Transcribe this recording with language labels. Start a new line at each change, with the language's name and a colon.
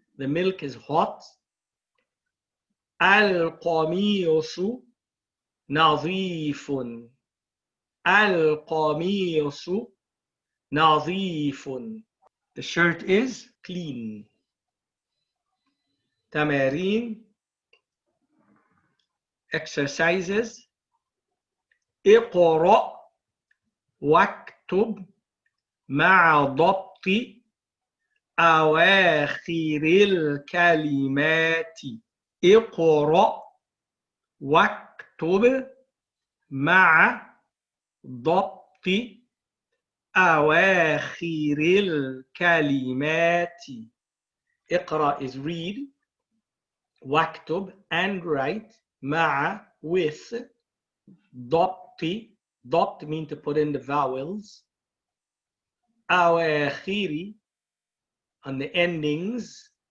English: The milk is hot.
Arabic: القميص نظيف. القميص نظيف.
English: The shirt is clean.
Arabic: تمارين exercises. اقرأ واكتب مع ضبط أواخر الكلمات. اقرأ واكتب مع ضبط أواخر الكلمات.
English: اقرأ is read. واكتب and write.
Arabic: مع with. ضبط.
English: ضبط means to put in the vowels. أواخر on the endings.